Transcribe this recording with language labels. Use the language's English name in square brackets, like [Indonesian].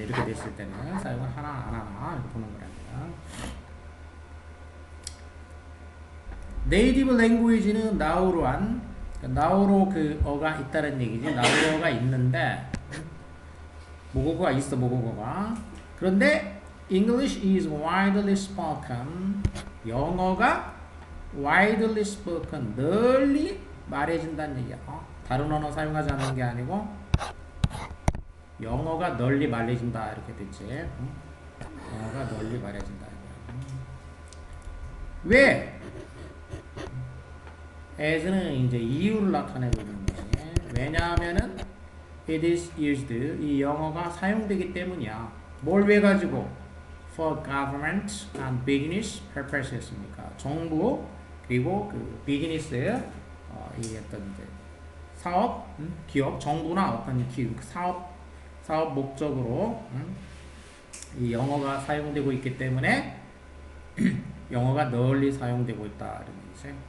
[Korean] 이렇게 됐을 때는 사용을 하나 안 하나 이렇게 보는 거랍니다. 네이티브 랭귀지는 나우루안, 나우루 그 어가 있다는 얘기지. 나우루어가 있는데 모국어가 있어. 모국어가. 그런데 [English] English is widely spoken. [Korean] 영어가 [English] widely spoken. [Korean] 널리 말해진다는 얘기야. 다른 언어 사용하지 않는 게 아니고 영어가 널리 말해진다. 이렇게 됐지. 영어가 널리 말해진다. 왜? as는 이제 이유를 나타내고 있는 거지. 왜냐하면은 [English] it is used. [Korean] 이 영어가 사용되기 때문이야. 뭘 왜 가지고? [English] For government and business purposes입니까? [Korean] 정부 그리고 그 비즈니스 이 어떤 이제 사업, 기업, 정부나 어떤 사업 목적으로 이 영어가 사용되고 있기 때문에 영어가 널리 사용되고 있다 이런 얘기죠.